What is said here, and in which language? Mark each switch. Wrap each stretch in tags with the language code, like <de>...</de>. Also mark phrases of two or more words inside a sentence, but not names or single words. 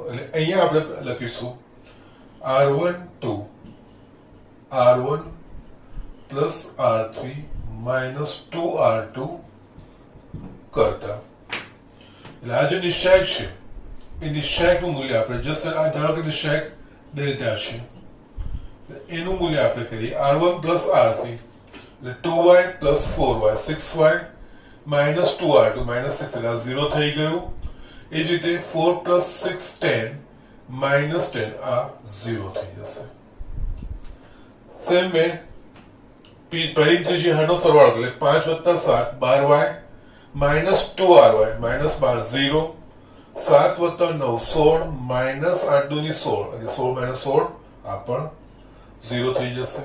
<gu>એટલે અહીંયા આપણે લખીશું</gu> <en>r12 r1 plus r3 minus 2r2</en> <gu>કરતા, એટલે આ જે નિશ્ચયક છે એ નિશ્ચયકનું મૂલ્ય આપણે જસ્ટ આ ધારો કે નિશ્ચયક ડેલ્ટા છે, એનું મૂલ્ય આપણે કરીએ</gu> <en>r1 plus r3</en> <gu>એટલે</gu> <en>2y plus 4y 6y minus 2r2 minus 6</en> <gu>એટલે 0 થઈ ગયું. એ જ રીતે</gu> <en>4 plus 6 10 minus 10</en> <gu>આ 0 થઈ જશે. સેમ મેં પહેલી ત્રીજી હારનો સરવાળો એટલે 5 + 7</gu> <en>12y minus 2ry minus 12</en> <gu>0, 7 + 9</gu> <en>16 minus 8</en> <gu>× 16 એટલે</gu> <en>16 minus 16</en> <gu>આ પણ 0 થઈ જશે.</gu>